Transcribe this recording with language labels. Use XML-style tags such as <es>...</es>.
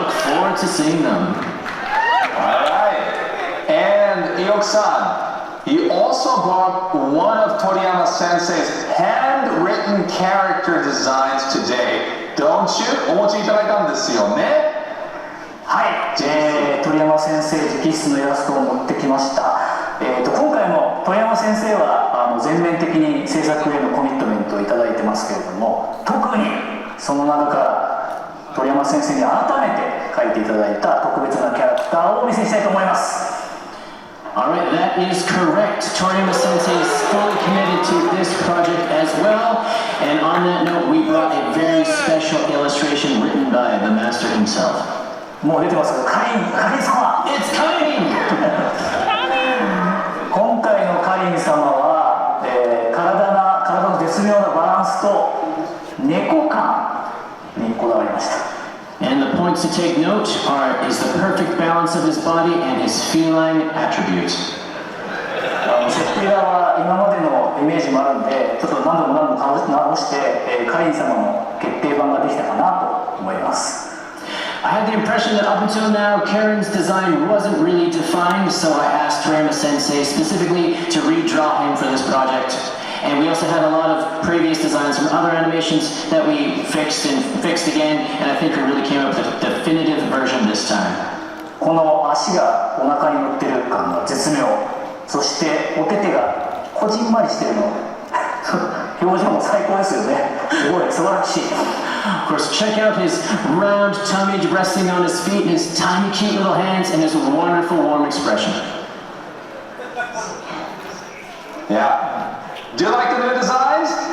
<en>Look forward to seeing them. Alright. And Iyoku-san, he also brought one of Toriyama Sensei's handwritten character designs today. Don't you?</en> <ja>お持ちいただいたんですよね。はい、鳥山先生直筆のイラストを持ってきました。今回も鳥山先生は全面的に制作へのコミットメントをいただいてますけれども、特にその中から鳥山先生に改めて描いていただいた特別なキャラクターをお見せしたいと思います。</ja> <en>All right, that is correct. Toriyama Sensei is fully committed to this project as well. And on that note, we brought a very special illustration written by the master himself.</en> <ja>もう出てますけど、カリン様</ja> <en>It's coming!</en> <ja>今回のカリン様は、体の絶妙なバランスと猫感にこだわりました。</ja> <en>And the points to take note is the perfect balance of his body and his feline attributes.</en> <ja>設定は今までのイメージもあるんで、ちょっと何度も直して、カリン様の決定版ができたかなと思います。</ja> <en>I had the impression that up until now, Karen's design wasn't really defined, so I asked Toriyama Sensei specifically to redraw him for this project. And we also had a lot of previous designs from other animations that we fixed again, and I think we really came up with a definitive version this time.</en> <ja>この足がお腹に乗ってる感が絶妙。そしてお手手がこじんまりしてるの。表情も最高ですよね。すごい素晴らしい。</ja> <en>Of course, check out his round tummy resting on his feet, and his tiny, cute little hands, and his wonderful, warm expression. Yeah. Do you like the new designs?</en>